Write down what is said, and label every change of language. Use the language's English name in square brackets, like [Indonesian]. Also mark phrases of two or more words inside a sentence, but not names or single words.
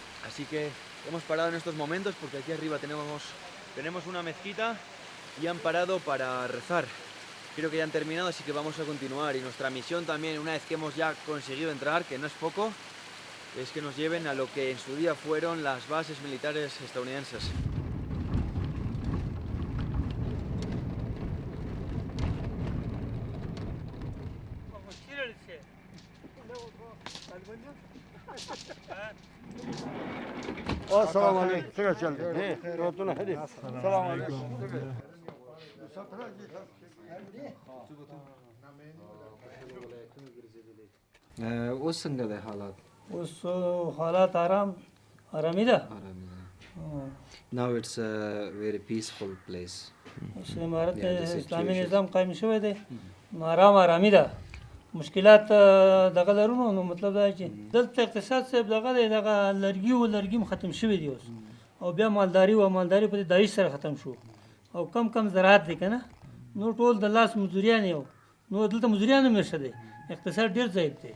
[Spanish] Así que hemos parado en estos momentos porque aquí arriba tenemos una mezquita y han parado para rezar. Creo que ya han terminado, así que vamos a continuar. Y nuestra misión también, una vez que hemos ya conseguido entrar, que no es poco, es que nos lleven a lo que en su día fueron las bases militares estadounidenses. [Arabic] السلام عليكم شكرا شكرا السلام عليكم [Pashto] اوس څنګه د حالات اوس حالات آرامي ده. [English] now it's a very peaceful place [Pashto] اوس امارت [English] Yeah, the [Pashto] اسلامي situation. نظام قائم شوی دی، نو آرامي ده. مشکلات دغه لرونو، نو مطلب دا چې دلته اقتصاد صاحب دغه دی، دغه لرګي ختم شوی دی اوس، او بیا مالداري په دې داعش سره ختم شو، او کم زراعت دی که نه، نو ټول د لاس مزدوریان یو، نو دلته مزدوریان هم نشته دی، اقتصاد ډېر ضعیف دی.